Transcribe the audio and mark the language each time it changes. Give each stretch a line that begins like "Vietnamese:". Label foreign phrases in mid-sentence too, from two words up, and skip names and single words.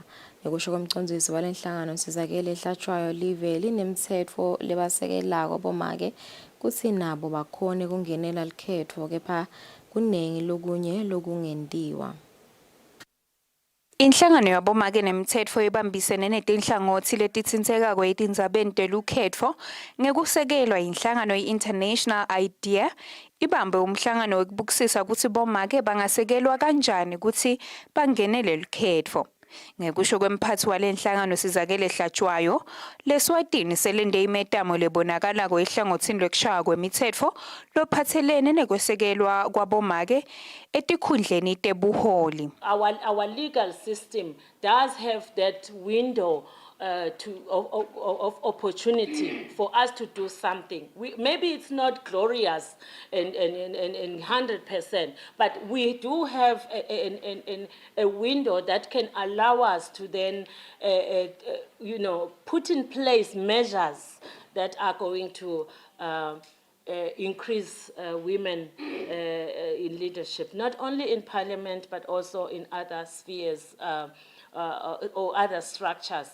Swati: Ngekusho komcondzisi walenhlangano Sizakele ehlatshwayo live linemtsetfo lebasekelako abomake kutsi nabo bakhone kungenela likhetfo kepha kunengi lokunye lokungentiwa. Inhlangano yabomake nemtsetfo ibambisene netinhlangothi letitsintseka kwetindzabeni telukhetfo ngekusekelwa inhlangano i-International Idea ibambe umhlangano wekubukisisa kutsi bomake bangasekelwa kanjani kutsi bangenele lukhetfo. Ngekusho kwemphathi walenhlangano Sizakele ehlatshwayo, leSwatini selende imetamo lebonakala kwehlangothini lwekushaya kwemitsetfo lophathelene nekwesekelwa kwabomake etikhundleni tebuholi.
English: Our legal system does have that window of opportunity for us to do something. Maybe it's not glorious and 100%, but we do have a window that can allow us to then, put in place measures that are going to increase women in leadership, not only in parliament, but also in other spheres or other structures.